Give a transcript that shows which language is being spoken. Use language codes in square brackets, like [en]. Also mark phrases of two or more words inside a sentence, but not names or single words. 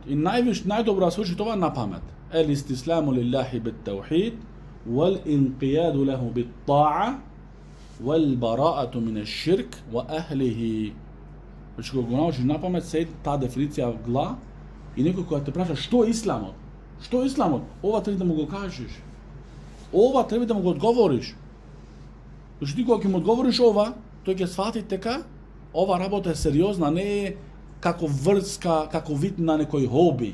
[mk] И најдобро се учи тоа на памет. [ar] الاستسلام لله بالتوحيد، والانقياد له بالطاعة، والبراءة من الشرك وأهله. [mk] Значи кога го научиш на памет се таа дефиниција гла и некој кога те праша што е исламот? Што е исламот? Ова треба да му го кажеш. Ова треба да му го одговориш. Значи ти кога ќе му одговориш ова, тој ќе свати дека ова работа е сериозна, не е како врска, како вид на некој хоби.